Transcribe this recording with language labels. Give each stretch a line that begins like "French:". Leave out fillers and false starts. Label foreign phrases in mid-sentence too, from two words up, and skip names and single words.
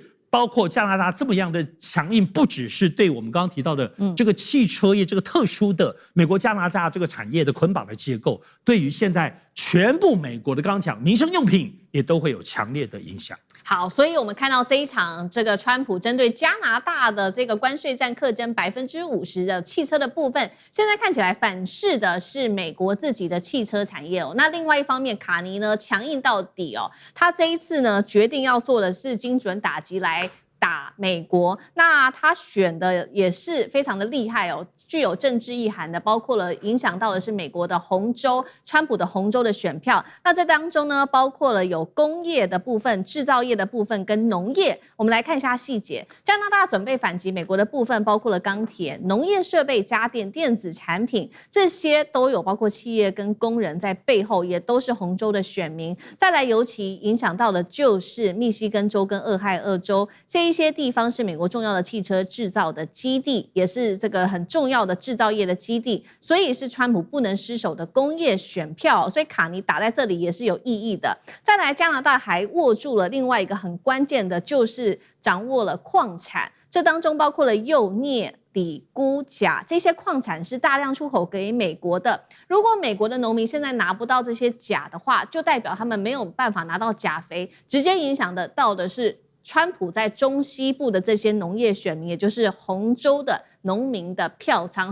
Chinese: 包括加拿大這麼樣的強硬，不只是對我們剛剛提到的這個汽車業這個特殊的美國加拿大這個產業的捆綁的結構，對於現在全部美國的剛剛講民生用品也都會有強烈的影響。好，所以我們看到這一場這個川普針對加拿大的這個關稅戰課徵50% 的汽車的部分，現在看起來反噬的是美國自己的汽車產業哦。那另外一方面，卡尼呢強硬到底哦，他這一次呢決定要做的是精準打擊來打美國，那他選的也是非常的厲害哦。具有政治意涵的，包括了影響到的是美國的紅州，川普的紅州的選票。那這當中呢，包括了有工業的部分、製造業的部分跟農業。我們來看一下細節。加拿大準備反擊美國的部分，包括了鋼鐵、農業設備、家電、電子產品，這些都有包括企業跟工人在背後，也都是紅州的選民。再來，尤其影響到的就是密西根州跟俄亥俄州這一些地方，是美國重要的汽車製造的基地，也是這個很重要的製造業的基地，所以是川普不能失手的工業選票，所以卡尼打在這裡也是有意義的。再來，加拿大還握住了另外一個很關鍵的，就是掌握了礦產，這當中包括了鈾、鎳、鋰、鈷、鉀，這些礦產是大量出口給美國的。如果美國的農民現在拿不到這些鉀的話，就代表他們沒有辦法拿到鉀肥，直接影響到的是川普在中西部的這些農業選民，也就是紅州的農民的票倉。